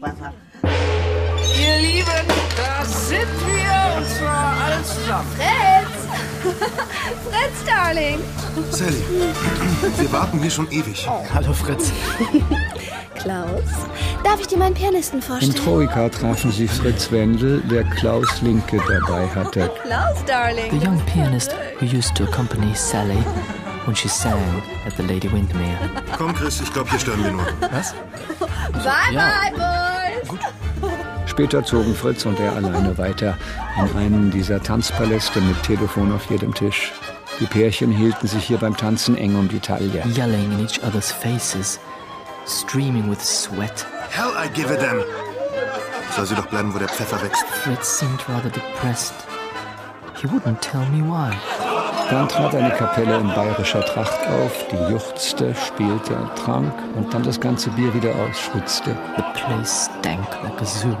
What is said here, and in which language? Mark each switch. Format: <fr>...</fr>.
<de>Wasser. Ihr Lieben, da sind wir, und zwar alle zusammen.</de> <en>Fritz! Fritz, Darling!</en> <de>Sally, wir warten hier schon ewig. Oh. Hallo, Fritz. Klaus, darf ich dir meinen Pianisten vorstellen? In Troika trafen sie Fritz Wendel, der Klaus Linke dabei hatte.</de> <en>Klaus, Darling! The young pianist who used to accompany Sally when she sang at the Lady Windmere.</en> <de>Komm, Chris, ich glaube, hier stören wir nur. Was?</de> <en>Bye-bye, boys!</en> <de>Gut. Später zogen Fritz und er alleine weiter in einen dieser Tanzpaläste mit Telefon auf jedem Tisch. Die Pärchen hielten sich hier beim Tanzen eng um die Taille.</de> <en>Yelling in each other's faces, streaming with sweat. Hell, I give it them!</en> <de>Soll sie doch bleiben, wo der Pfeffer wächst.</de> <en>Fritz seemed rather depressed. He wouldn't tell me why.</en> <de>Dann trat eine Kapelle in bayerischer Tracht auf, die juchzte, spielte, trank und dann das ganze Bier wieder ausschwitzte.</de> <en>The place stank like a zoo.</en>